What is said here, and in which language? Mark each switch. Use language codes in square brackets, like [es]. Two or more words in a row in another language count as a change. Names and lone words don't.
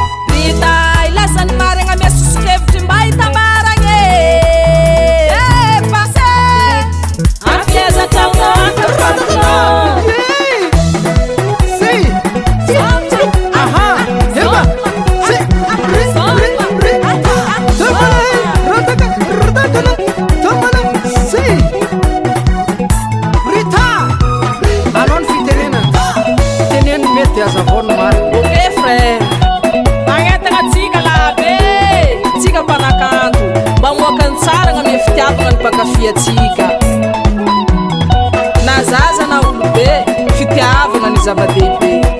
[mg] Rita, ilasan'ny marigna miha sosokevitry mba hitambaragna e. Eh, passé. Ampiezatra ho antokatonao. Si. Si. Aha. Eva. Si. Ri, ri, ri. Tomala, rataka, rataka, tomala. Si. Rita. Anao ny fitenenana. Teneniny mety aza vao ny marina. [fr] Ok, frère. [mg] Magnetana antsika la be. Tsika mpanakanto. Mba moaka ny tsara gny amy fitiavana ny mpakafy antsika. Na zaza na olo be, fitiavana ny zava-dehibe.